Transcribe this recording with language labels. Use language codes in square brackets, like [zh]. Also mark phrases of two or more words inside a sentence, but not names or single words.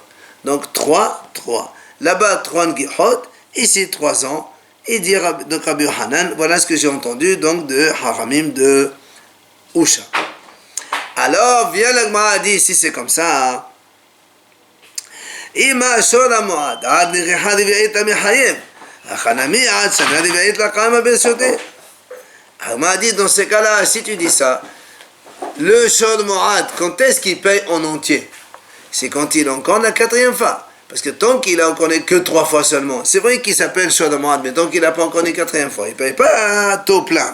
[fr] Donc 3. Là-bas 3 ngihot, ici 3 ans. Il dit donc Rabbi Yohanan, voilà ce que j'ai entendu donc de Haramim de Usha. Alors vient la Gemara dit, si c'est comme ça, [arc] אי מה שור מועד עד דנגח רביעית מיחייב. [fr] On m'a dit dans ces cas-là, si tu dis ça, le [he] שור מועד, [fr] quand est-ce qu'il paye en entier? C'est quand il encorne la 4e fois. Parce que tant qu'il a encorné que 3 fois seulement, c'est vrai qu'il s'appelle [he] שור מועד, [fr] mais tant qu'il n'a pas encorné 4e fois, il ne paye pas un taux plein.